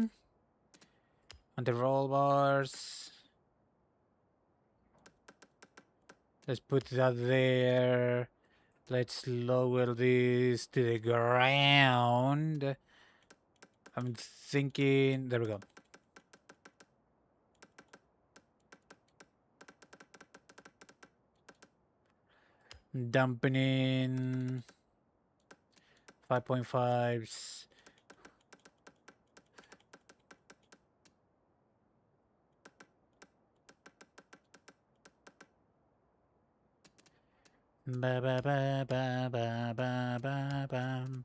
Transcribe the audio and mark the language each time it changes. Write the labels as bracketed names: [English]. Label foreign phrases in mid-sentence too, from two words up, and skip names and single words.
[English] And the roll bars. Let's put that there. Let's lower this to the ground. I'm thinking. There we go. Dampening 5.5s. Ba ba ba ba ba ba ba bam.